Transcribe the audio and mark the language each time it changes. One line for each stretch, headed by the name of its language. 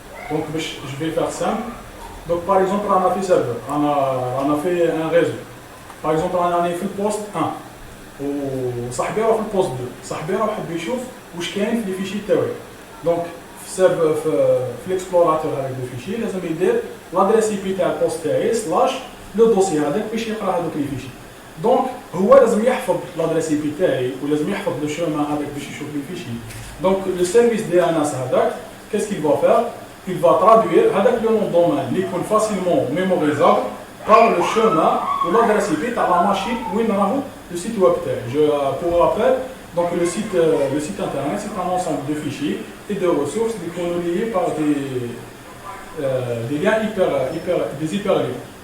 French: Donc je vais faire simple. Donc par exemple on a fait serveur, on a fait un réseau. Par exemple on a fait le poste 1.
Arabic: وصاحبي راه في البوست 2، صاحبي راه حب يشوف واش كاين في لي فيشي تاعي. دونك في الاكسبلوراتور هذاك لو فيشي لازم يدير لادريس اي بي تاع البوست تاعي سلاش لو دوسي هذاك باش يقرا هذوك لي فيشي. دونك هو لازم يحفظ لادريس اي بي تاعي ولازم يحفظ لو شومان هذاك باش يشوف لي فيشي.
French: دونك لو سيرفيس دي ان اس
Arabic: هذاك
French: كيس كيل فا فير، il va traduire هذاك لو نون دومين اللي يكون فاسيلمون ميموريزابل par le chemin ou l'adresse IP à la machine où il y a le site web. Pour rappel, donc le site internet, c'est un ensemble de fichiers et de ressources qui sont liés par des liens des hyperliens.